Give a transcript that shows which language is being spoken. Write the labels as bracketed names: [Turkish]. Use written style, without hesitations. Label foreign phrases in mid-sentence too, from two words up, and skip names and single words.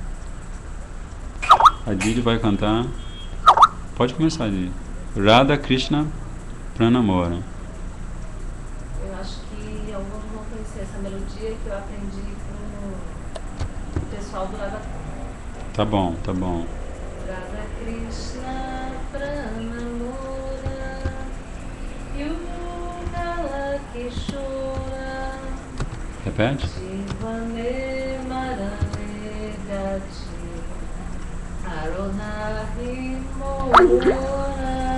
[Portuguese] A Didi vai cantar. Pode começar, Didi. [Bangla] রাধা কৃষ্ণ প্রাণ মোর. [Portuguese] Eu acho que alguns vão conhecer essa melodia que eu aprendi com o pessoal do Radha. Tá bom, tá bom. [Bangla] রাধা কৃষ্ণ প্রাণ মোর যুগল কিশোর [Portuguese] Repete. [Bangla] জীবনে মরণে গতি আর নাহি মোর